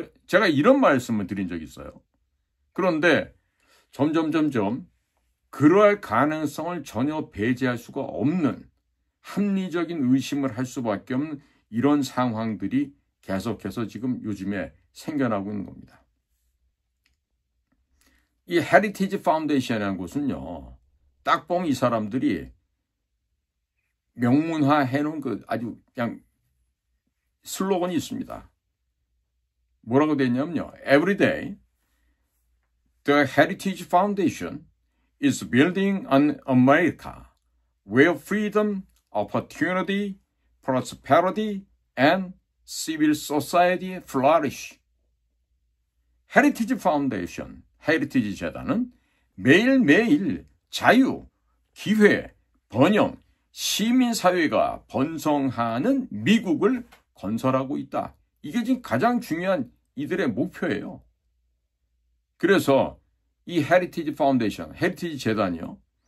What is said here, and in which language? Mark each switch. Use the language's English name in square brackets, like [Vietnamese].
[Korean] 제가 이런 말씀을 드린 적이 있어요. 그런데 점점 그러할 가능성을 전혀 배제할 수가 없는 합리적인 의심을 할 수밖에 없는 이런 상황들이 계속해서 지금 요즘에 생겨나고 있는 겁니다. 이 헤리티지 파운데이션이라는 곳은요, 딱 보면 이 사람들이 명문화 해놓은 그 아주 그냥 슬로건이 있습니다. 뭐라고 되어 있냐면요. [English] Every day, the Heritage Foundation is building an America where freedom, opportunity, prosperity, and civil society flourish. [Korean] 헤리티지 파운데이션, 헤리티지 재단은 매일매일 자유, 기회, 번영, 시민사회가 번성하는 미국을 건설하고 있다. 이게 지금 가장 중요한 이들의 목표예요. 그래서 이 헤리티지 파운데이션, 헤리티지 재단이요.